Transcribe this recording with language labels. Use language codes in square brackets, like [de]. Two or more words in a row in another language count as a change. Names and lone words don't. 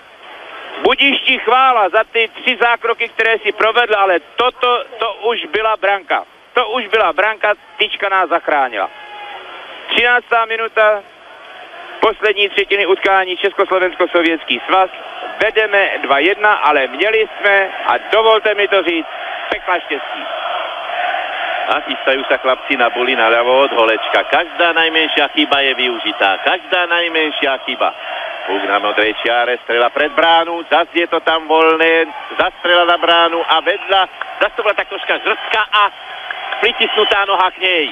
[cs] Budiš chvála za ty 3 zákroky, které si provedl, ale to už byla branka. To už byla branka, tyčka nás zachránila. 13. minuta, poslední třetiny utkání Československo-sovětský svaz. Vedeme 2-1, ale měli jsme, a dovolte mi to říct, pekla štěstí. [sk] A chystajú sa chlapci na buli naľavo od Holečka. Každá najmenšia chyba je využitá. Každá najmenšia chyba. Puk na modrej čiare, strela pred bránu, zase je to tam voľné, zastrela na bránu a vedľa, zase to bola tak troška žrstka a pritisnutá noha k nej.